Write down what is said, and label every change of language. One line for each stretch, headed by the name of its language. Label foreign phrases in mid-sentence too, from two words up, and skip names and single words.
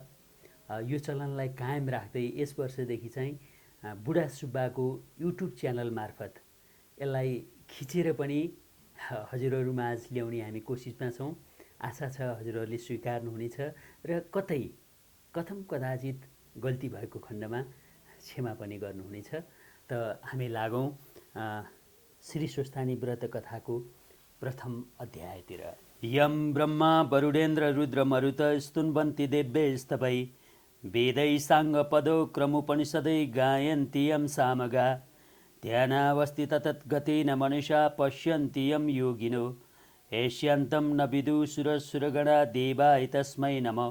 Nepali: यो चलनलाई कायम राख्दै यस वर्षदेखि चाहिँ बुढा सुब्बाको युट्युब च्यानल मार्फत यसलाई खिचेर पनि हजुरहरूमाझ ल्याउने हामी कोसिसमा छौँ। आशा छ हजुरहरूले स्वीकार्नुहुनेछ र कथम कदाचित गल्ती भएको खण्डमा क्षमा पनि गर्नुहुनेछ। त हामी लागौँ श्री स्वस्थानी व्रत कथाको प्रथम अध्यायतिर।
Sanskrit: यम ब्रह्मा वरुडेन्द्र रुद्र मरुत स्तुन्वन्ति देव्यैस्तवै वेदै साङ्गपदो क्रमुपनिषदै गायन्ति यं सामगा ध्यानावस्थित तद्गतेन मनुषा पश्यन्ति यं योगिनो एष्यन्तं न विदुषुरसुरगणा देवाय तस्मै नमः।